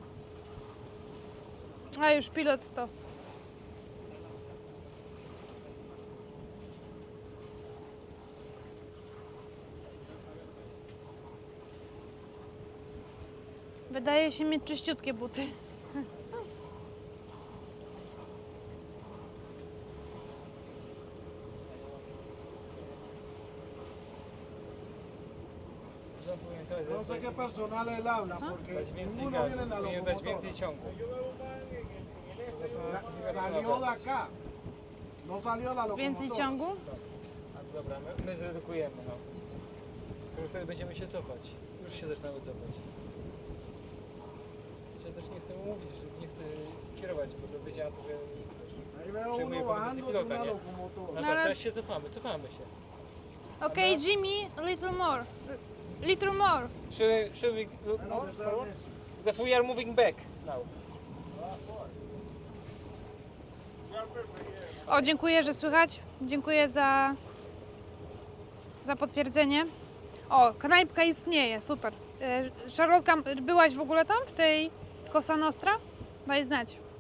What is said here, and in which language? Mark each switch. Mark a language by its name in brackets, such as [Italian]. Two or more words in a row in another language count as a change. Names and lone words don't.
[Polish] A już pilot to. Wydaje się mieć czyściutkie buty. [Spanish] No sé qué personal él habla, ¿Ah? porque [Polish] Dać więcej [Spanish] ninguno [Polish] gazu, [Spanish] viene en la [Polish] powinien dać [Spanish] locomotora. [Polish] więcej ciągu. [Spanish] Salió de acá. No salió de la [Polish] Więcej [Spanish] locomotora. [Polish] ciągu? A, dobra, my zredukujemy, no. To już wtedy będziemy się cofać. Już się zaczynamy cofać. Ja też nie chcę mówić, że nie chcę kierować, bo wiedziałem, że [Spanish] Ahí veo [Polish] Przyjmuję [Spanish] uno [Polish] pozycję [Spanish] bajándose [Polish] pilota, [Spanish] una [Polish] nie? [Spanish] locomotora. no [Polish] ale- teraz się cofamy się. [English] Okay, Jimmy, a little more. Little more. Should we look more forward? Because we are moving back now. [Polish] O, dziękuję, że słychać. Dziękuję za potwierdzenie. O, knajpka istnieje, super. Charlotka, byłaś w ogóle tam, w tej Cosa Nostra? Daj znać.